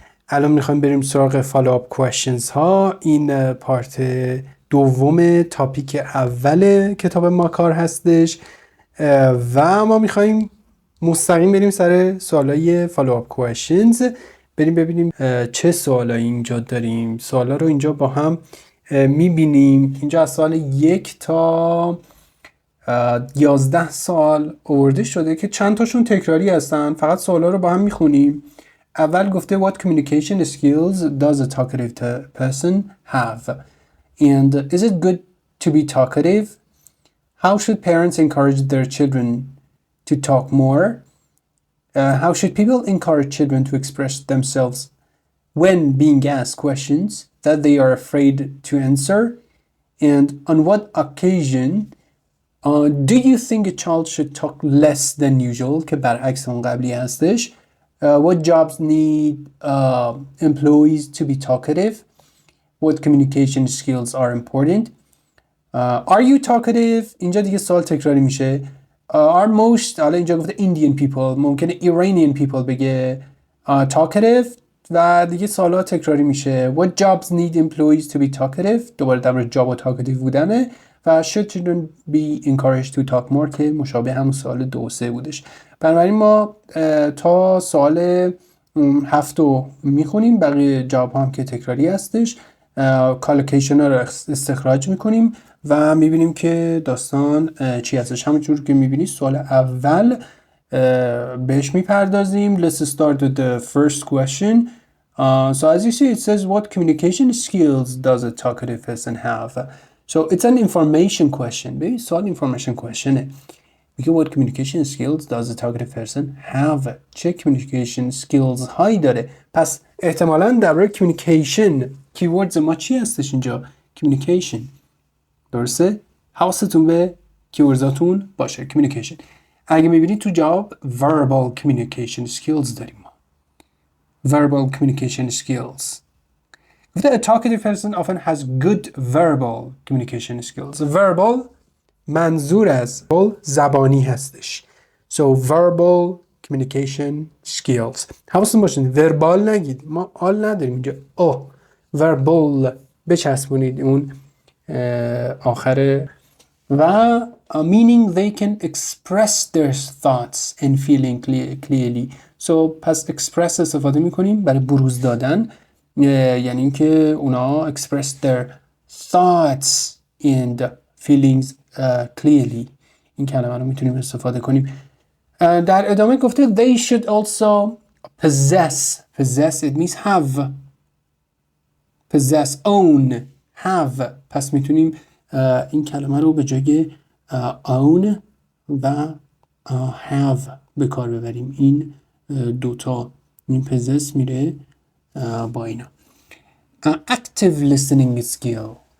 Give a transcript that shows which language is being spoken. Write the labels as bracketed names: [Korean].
[Persian] الان میخوایم بریم سراغ [English] follow-up questions [Persian] ها. این پارت دوم تاپیک اول کتاب ماکار هستش و ما میخوایم مستقیم بریم سر سوالای follow-up questions. بریم ببینیم چه سوالایی اینجا داریم. سوالا رو اینجا با هم میبینیم. اینجا از سال 1 تا 11 سال آورده شده که چند تاشون تکراری هستن. فقط سوالا رو با هم میخونیم. اول گفته [English] what communication skills does a talkative person have? And is it good to be talkative? How should parents encourage their children to talk more? How should people encourage children to express themselves when being asked questions that they are afraid to answer? And on what occasion do you think a child should talk less than usual? [Persian] که برعکس اون قبلی هستش. [English] What jobs need employees to be talkative? What communication skills are important? Are you talkative? [Persian] اینجا دیگه سوال تکراری میشه. [English] Are most, [Persian] حالا اینجا گفته Indian people, ممکنه Iranian people بگه talkative و دیگه سوالا تکراری میشه. [English] What jobs need employees to be talkative? [Persian] دوباره در مورد جاب و talkative بودنه. و [English] should children be encouraged to talk more [Persian] که مشابه همون سوال 2 و 3 بودش. بنابراین ما تا سوال 7 رو میخونیم، بقیه جواب هم که تکراری هستش. کالوکیشن ها رو استخراج میکنیم و میبینیم که داستان چی هستش. همونجور که میبینید سوال اول بهش میپردازیم. [English] Let's start with the first question. So as you see it says what communication skills does a talkative person have? So it's an information question. [Persian] ببین سوال information questionه. میگه [English] what communication skills does a talkative person have? [Persian] چه communication skills هایی داره؟ پس احتمالاً در مورد communication keywords ما چی هستش اینجا؟ communication. درسته؟ حواستون به کیورداتون باشه. communication. اگه میبینید تو جواب verbal communication skills داریم ما. [English] verbal communication skills. A talkative person often has good verbal communication skills. [Persian] Verbal منظور از زبانی هستش. [English] So verbal communication skills. [Persian] حواستون باشین verbal نگید. ما آل نداریم اینجا. verbal بچسبونید اون آخره. [English] و meaning they can express their thoughts and feeling clearly. [Persian] So پس express استفاده میکنیم برای بروز دادن. یعنی اینکه اونا [English] express their thoughts and feelings clearly. [Persian] این کلمه رو میتونیم استفاده کنیم. در ادامه گفته [English] they should also possess it means have, possess, own, have. [Persian] پس میتونیم این کلمه رو به جای own و have به کار ببریم. این دوتا، این possess میره با اینا. [English] active listening skill.